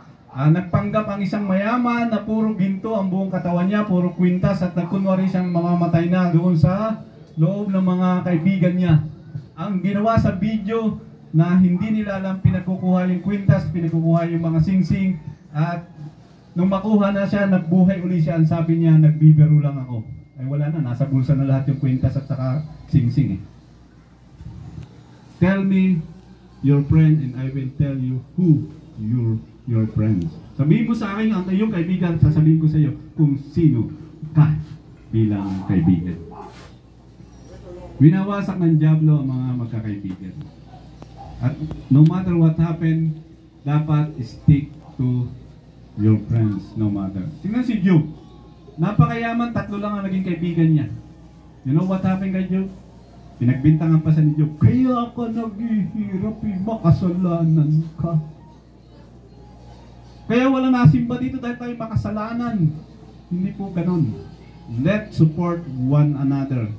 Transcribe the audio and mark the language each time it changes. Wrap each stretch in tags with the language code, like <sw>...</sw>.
<tl>Nagpanggap ang isang mayaman na puro ginto ang buong katawan niya, puro kwintas at nagkunwari siyang mamamatay na doon sa loob ng mga kaibigan niya. Ang ginawa sa video na hindi nila alam, pinagkukuha yung kwintas, pinagkukuha yung mga singsing at nung makuha na siya, nagbuhay uli siya. Ang sabi niya, nagbibiro lang ako. Ay wala na, nasa bulsa na lahat yung kwintas at saka singsing eh.</tl> <en>Tell me your friend and I will tell you who your friends.</en> <tl>Sabihin mo sa akin ang iyong kaibigan, sasabihin ko sa iyo kung sino ka bilang kaibigan. Winawasak ng dyablo ang mga magkakaibigan.</tl> <en>At no matter what happened,</en> <tl>dapat</tl> <en>stick to your friends no matter.</en> <tl>Tingnan si Job. Napakayaman, 3 lang ang naging kaibigan niya.</tl> <en>You know what happened</en> <tl>kay Job? Pinagbintangan pa sa ni Job, kaya ka naghihirap, makasalanan ka. Kaya wala nasimba dito dahil tayo makasalanan. Hindi po ganun.</tl> <en>Let's support one another.</en>